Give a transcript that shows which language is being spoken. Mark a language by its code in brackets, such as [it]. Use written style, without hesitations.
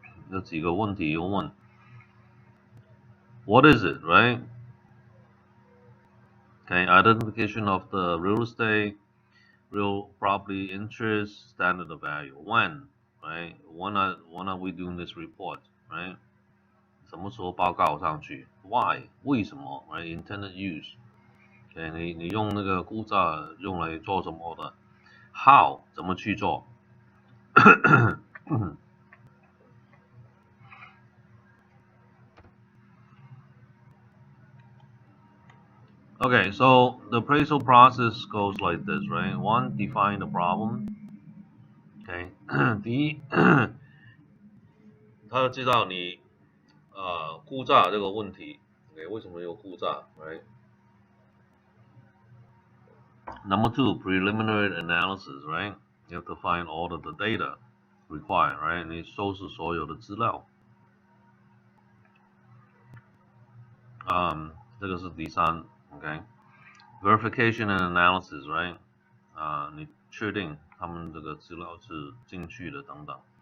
[zh] 有几个问题要问 [en] What is it, [zh] right? [en] Okay, identification of the real estate, real property interest, standard of value. When, right? When are we doing this report, right? [zh] 什么时候报告上去 ？ [en] Why? [zh] 为什么 [en] ？Right? Intended use. Okay, [zh] 你用那个估价用来做什么的 [en] ？How [zh] 怎么去做？ [en] Okay, so the appraisal process goes like this, right? 1. Define the problem. [zh] Okay, 第一，他要知道你估价这个问题 ，OK， 为什么有估价 ，right？ [en] Number 2, preliminary analysis, right? You have to find all of the data required, right? [zh] 你收拾所有的资料。这个是第3 ，OK？ [en] Verification and analysis, right? [zh] 你确定他们这个资料是进去的等等。